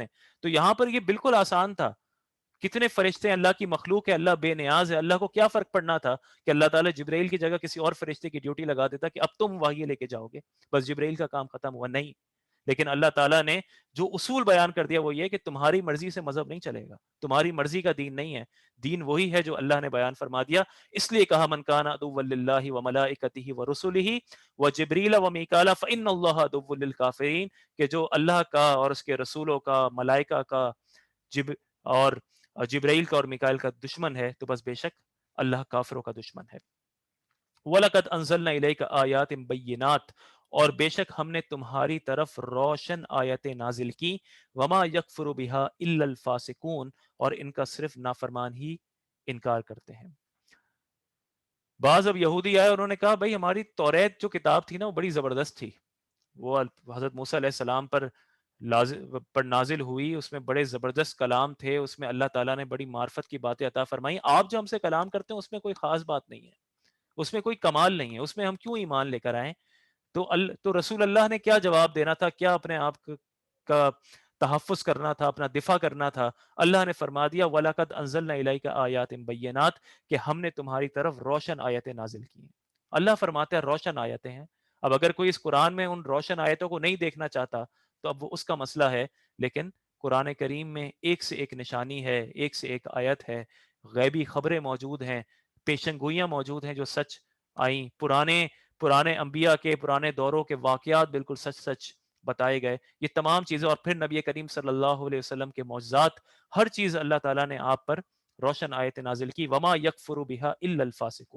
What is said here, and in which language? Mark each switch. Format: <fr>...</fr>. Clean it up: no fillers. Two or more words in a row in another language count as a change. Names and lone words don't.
<ur>تو یہاں پر یہ بالکل آسان تھا، کتنے فرشتے ہیں، اللہ کی مخلوق ہے، اللہ بے نیاز ہے، اللہ کو کیا فرق پڑنا تھا کہ اللہ تعالیٰ جبرائیل کی جگہ کسی اور فرشتے کی ڈیوٹی لگا دیتا کہ اب تم وحی لیکے جاؤ گے، بس جبرائیل کا کام ختم ہوا. نہیں، لیکن اللہ تعالیٰ نے جو اصول بیان کر دیا وہ یہ کہ تمہاری مرضی سے مذہب نہیں چلے گا، تمہاری مرضی کا دین نہیں ہے، دین وہی ہے جو اللہ نے بیان فرما دیا. اس لیے کہا</ur> <ar>من كان عدوا لله وملائكته ورسله وجبريل وميكال فإن الله عدو للكافرين,</ar> <ur>کہ جو اللہ کا اور اس کے رسولوں کا، ملائکہ کا، جب اور جبرائیل کا اور میکائیل کا دشمن ہے، تو بس بے شک اللہ کافروں کا دشمن ہے.</ur> <ar>ولقد أنزلنا إليك آيات بينات,</ar> <ur>اور بے شک ہم نے تمہاری طرف روشن آیتیں نازل کی،</ur> <ar>وما یکفر بہا الا الفاسقون،</ar> <ur>اور ان کا صرف نافرمان ہی انکار کرتے ہیں۔ بعض اب یہودی آئے، انہوں نے کہا بھائی ہماری توریت جو کتاب تھی نا وہ بڑی زبردست تھی، وہ حضرت موسیٰ علیہ السلام پر نازل ہوئی، اس میں بڑے زبردست کلام تھے، اس میں اللہ تعالیٰ نے بڑی معرفت کی باتیں عطا فرمائی، آپ جو ہم سے کلام کرتے ہیں اس میں کوئی خاص بات نہیں ہے، اس میں کوئی کمال نہیں ہے، اس میں ہم کیوں ایمان لے کر آئیں؟ تو رسول اللہ نے کیا جواب دینا تھا، کیا اپنے آپ کا تحفظ کرنا تھا، اپنا دفاع کرنا تھا؟</ur> <ar>اللہ نے فرما دیا وَلَقَدْ أَنزَلْنَا إِلَيْكَ آيَاتٍ بَيِّنَاتٍ،</ar> <ur>کہ ہم نے تمہاری طرف روشن آیتیں نازل کی ہیں۔ اللہ فرماتے ہیں روشن آیتیں ہیں۔ اب اگر کوئی اس قرآن میں ان روشن آیتوں کو نہیں دیکھنا چاہتا تو اب وہ اس کا مسئلہ ہے، لیکن قرآن کریم میں ایک سے ایک نشانی ہے، ایک سے ایک آیت ہے، غیبی خبریں موجود ہیں، پیشن گوئیاں موجود ہیں جو سچ آئیں، پرانے انبیاء کے، پرانے دوروں کے واقعات بالکل سچ سچ بتائے گئے، یہ تمام چیزیں، اور پھر نبی کریم صلی اللہ علیہ وسلم کے معجزات، ہر چیز اللہ تعالیٰ نے آپ پر روشن آیت نازل کی،</ur> <ar>وما یکفر بہا الا الفاسقون۔</ar>